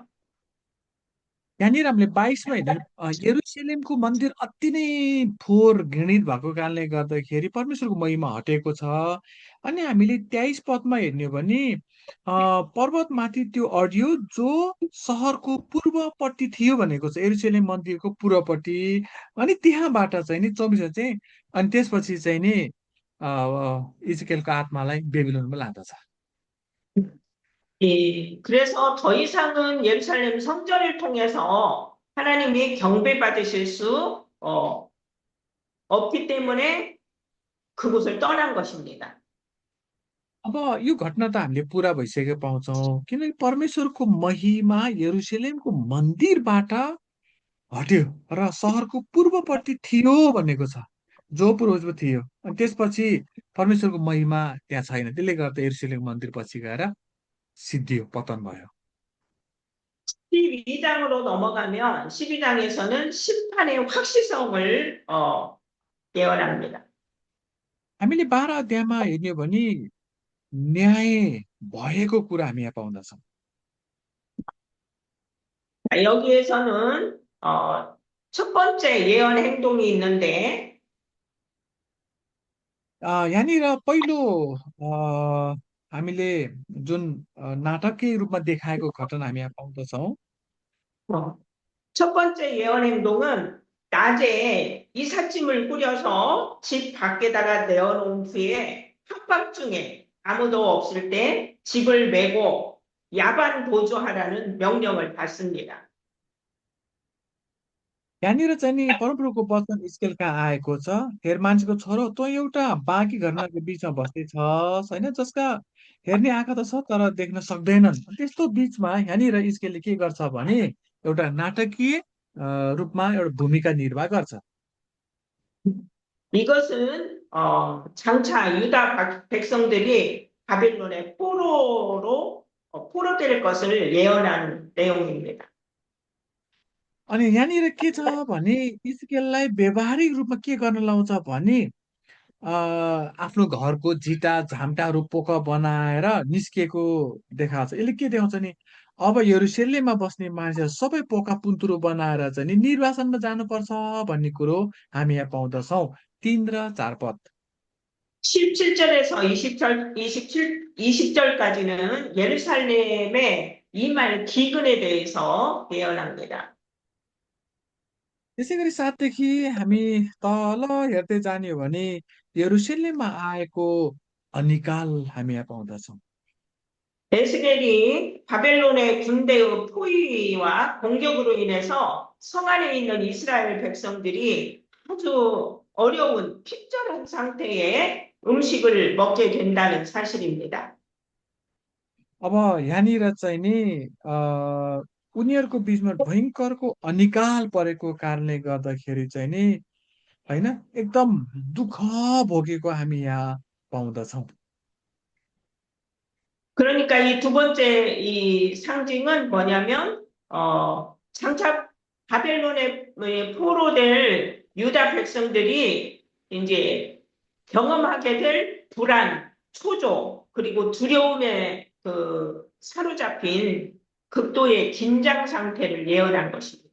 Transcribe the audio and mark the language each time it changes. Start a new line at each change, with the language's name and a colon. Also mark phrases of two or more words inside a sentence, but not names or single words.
Nepali: यहाँनिर हामीले 22मा हेर्दा यरुशलेमको मन्दिर अति नै फोहोर घृणित भएको कारणले गर्दाखेरि परमेश्वरको महिमा हटेको छ। अनि हामीले 23 पदमा हेर्ने हो भने पर्वतमाथि त्यो अडियो जो सहरको पूर्वपट्टि थियो भनेको छ यरुशलेम मन्दिरको पूर्वपट्टि अनि त्यहाँबाट चाहिँ नि 24 चाहिँ अनि त्यसपछि चाहिँ नि इजरायलको आत्मालाई बेबिलोनमा लाँदछ।
Korean: 그래서 더 이상은 예루살렘 성전을 통해서 하나님이 경배받으실 수 없기 때문에 그곳을 떠난 것입니다.
Nepali: अब यो घटना त हामीले पुरा भइसकेको पाउँछौँ किनकि परमेश्वरको महिमा यरुशलेमको मन्दिरबाट हट्यो र सहरको पूर्वपट्टि थियो भनेको छ। जो पूर्वजमा थियो अनि त्यसपछि परमेश्वरको महिमा त्यहाँ छैन, त्यसले गर्दा यरुशलेम मन्दिर पछि गएर सिद्धियो, पतन भयो।
Korean: 12장으로 넘어가면 12장에서는 심판의 확실성을 예언합니다.
Nepali: हामीले 12 अध्यायमा हेर्ने हो भने न्याय भएको कुरा हामी यहाँ पाउँदछौँ।
Korean: 여기에서는 첫 번째 예언 행동이 있는데
Nepali: यहाँनिर पहिलो हामीले जुन नाटकीय रूपमा देखाएको घटना हामी यहाँ पाउँदछौँ।
Korean: 어, 첫 번째 예언 행동은 낮에 이삿짐을 꾸려서 집 밖에다가 내어놓은 후에 한밤중에 아무도 없을 때 집을 메고 야반 도주하라는 명령을 받습니다.
Nepali: यहाँनिर चाहिँ नि परमप्रभुको वचन स्केल कहाँ आएको छ, हेर मान्छेको छोरो तँ एउटा बाँकी घरनाको बिचमा बस्दैछस् होइन, जसका हेर्ने आँखा त छ तर देख्न सक्दैनन्। त्यस्तो बिचमा यहाँनिर स्केलले के गर्छ भने एउटा नाटकीय रूपमा एउटा भूमिका निर्वाह गर्छ।
Korean: 이것은 장차 유다 백성들이 바빌론의 포로로 포로될 것을 예언하는 내용입니다.
Nepali: अनि यहाँनिर के छ भने स्केललाई व्यवहारिक रूपमा के गर्न लाउँछ भने आफ्नो घरको झिटा झाम्टाहरू पोका बनाएर निस्किएको देखाउँछ। यसले के देखाउँछ नि अब यरुशलेममा बस्ने मान्छेहरू सबै पोका पुन्तुरो बनाएर चाहिँ नि निर्वासनमा जानुपर्छ भन्ने कुरो हामी यहाँ पाउँदछौँ। 3 र 4 पद।
Korean: 17절에서 20절까지는 예루살렘의 이말 기근에 대해서 예언합니다.
Nepali: त्यसै गरी 7 देखि हामी तल हेर्दै जाने हो भने यरुशलेममा आएको अनिकाल हामी यहाँ पाउँदछौँ।
Korean: 에스겔이 바벨론의 군대의 포위와 공격으로 인해서 성 안에 있는 이스라엘 백성들이 아주 어려운 핍절한 상태의 음식을 먹게 된다는 사실입니다.
Nepali: अब यहाँनिर चाहिँ नि उनीहरूको बिचमा भयङ्करको अनिकाल परेको कारणले गर्दाखेरि चाहिँ नि होइन एकदम दुःख भोगेको हामी यहाँ पाउँदछौँ।
Korean: 그러니까 이 두 번째 이 상징은 뭐냐면 장차 바벨론의 포로될 유다 백성들이 이제 경험하게 될 불안, 초조, 그리고 두려움에 사로잡힌 극도의 긴장 상태를 예언한 것입니다.